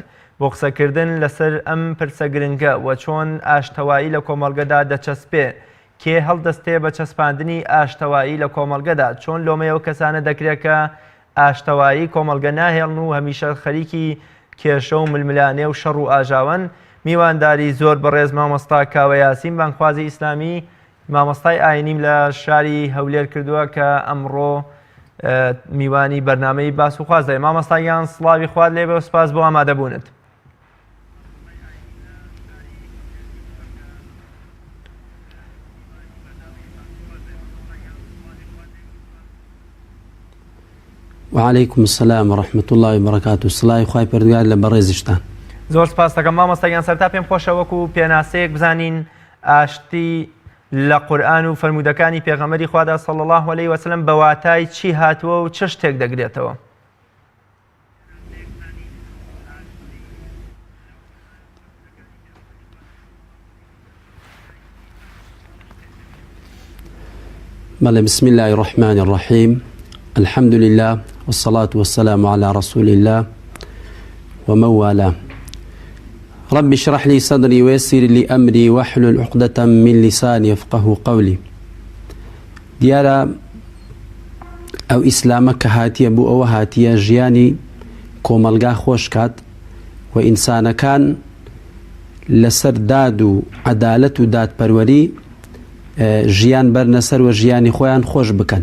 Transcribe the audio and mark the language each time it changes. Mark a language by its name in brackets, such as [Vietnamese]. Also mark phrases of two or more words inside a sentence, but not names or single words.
[Central Kurdish] بۆ قسەکردن لەسەر ئەم پرسە گرنگە و چۆن ئاشتەوایی لە کۆمەڵگەدا دەچەسپێ، کێ هەڵدەستێ بە چەسپاندنی ئاشتەوایی لە کۆمەڵگەدا، چۆن لۆمەی ئەو کەسانە دەکرێت کە ئاشتەوایی کۆمەڵگە ناهێڵن و هەمیشە خەریکی کێشە و ململانێ و شەڕ و ئاژاون. میوانداری زۆر بەڕێز مامۆستا کاوە یاسین بانگخوازی ئیسلامی مامۆستای ئاینیم لە شاری هەولێر کردووە کە ئەمڕۆ میوانی بەرنامەی باسوخواز دەیە. مامۆستایان سڵاوی خوارد لێبێ و سپاس بۆ ئامادەبوونت. [Arabic] وعليكم السلام ورحمة الله وبركاته. [Central Kurdish] سڵاوی خوای پەروەردگار لە بەڕێزیشتان. زۆر سپاس دەکەم مامۆستایان. سەرتا پێم خۆشە وەکو پێناسەیەک بزانین ئاشتی لە قورئان و فەرمودەکانی پێغەمبەری خوادا [Arabic] صلی الله علیه وسلم [Central Kurdish] بە واتای چی هاتووە و چه شتێک دەگرێتەوە؟ بله، [Arabic] بسم الله الرحمن الرحيم. الحمد لله والصلاة والسلام على رسول الله ومن والاه. رب اشرح لي صدري ويسر لي أمري واحلل عقدة من لساني يفقه قولي. [Central Kurdish] دیارە ئەو ئیسلامە کە هاتیە بوو ئەوە هاتیە ژیانی کۆمەلگا خۆش کات و ئینسانەکان لەسەر داد و عەدالەت و دادپەروەری ژیان بەرنەسەر و ژیانی خۆیان خۆش بکەن.